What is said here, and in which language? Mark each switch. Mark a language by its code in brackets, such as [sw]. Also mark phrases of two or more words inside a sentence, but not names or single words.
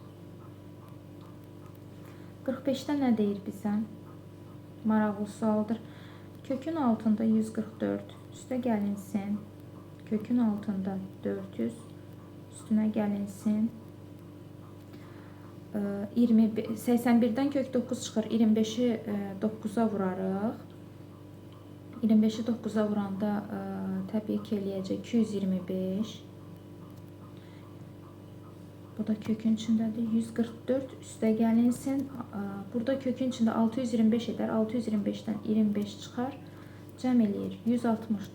[az] 45-də nə deyir bizə? Maraqlı sualdır. Kökün altında 144, üstə gəlinsin. Kökün altında 400, üstünə gəlinsin. 81-dən kök 9 çıxır, 25-i 9-a vurarıq. 25-i 9-a vuranda təbii ki, eləyəcək 225. Bu da kökün içindədir. 144 üstə gəlinsin. Burada kökün içində 625 edər. 625-dən 25 çıxar. Cəm eləyir 169.